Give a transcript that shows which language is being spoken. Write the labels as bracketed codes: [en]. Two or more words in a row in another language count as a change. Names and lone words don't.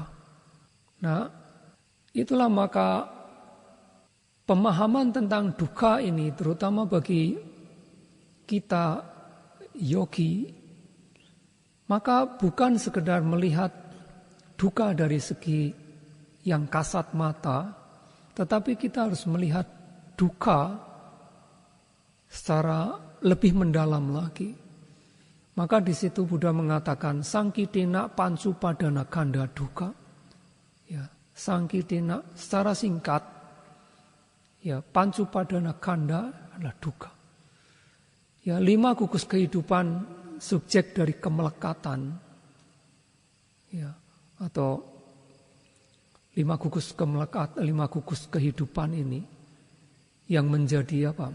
[id] Nah, itulah maka pemahaman tentang duka ini terutama bagi kita yogi, maka bukan sekedar melihat duka dari segi yang kasat mata, tetapi kita harus melihat duka secara lebih mendalam lagi. Maka di situ Buddha mengatakan [pi] sangkitina pancu padana kanda duka. [id] Ya, sangkitina secara singkat Ya, [pi] pancupadana kanda [id] adalah duka. Ya, 5 gugus kehidupan subjek dari kemelekatan. Ya, atau 5 gugus kemelekatan, 5 gugus kehidupan ini yang menjadi apa?